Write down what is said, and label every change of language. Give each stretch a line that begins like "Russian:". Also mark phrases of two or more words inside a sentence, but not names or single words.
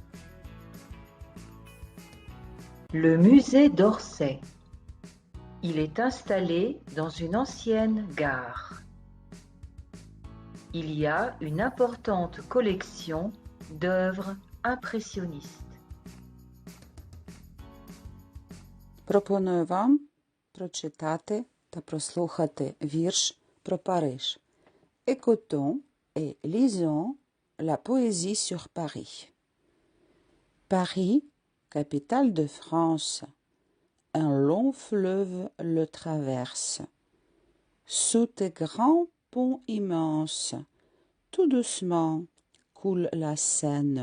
French: Le musée d'Orsay. Il est installé dans une ancienne gare. Il y a une importante collection d'œuvres impressionnistes.
Ukrainian: Пропоную вам прочитати та прослухати вірш про Париж.
French: Écoutons et lisons la poésie sur Paris. Paris, capitale de France, un long fleuve le traverse. Sous tes grands ponts immenses, tout doucement coule la Seine.